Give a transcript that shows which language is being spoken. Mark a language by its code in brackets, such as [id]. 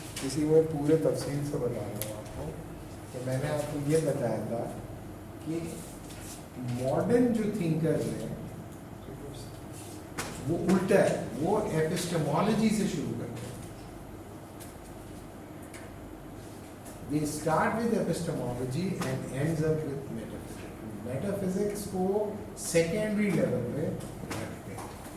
[ur] اسی میں پورے تفصیل سے بتا رہا ہوں آپ کو کہ میں نے آپ کو یہ بتایا تھا کہ ماڈرن جو تھنکرز ہیں وہ الٹا ہے، وہ ایپسٹمالوجی سے شروع کرتے ہیں. [en] They start with epistemology and ends up with metaphysics. [ur] Metaphysics کو سیکنڈری لیول پہ رکھتے ہیں.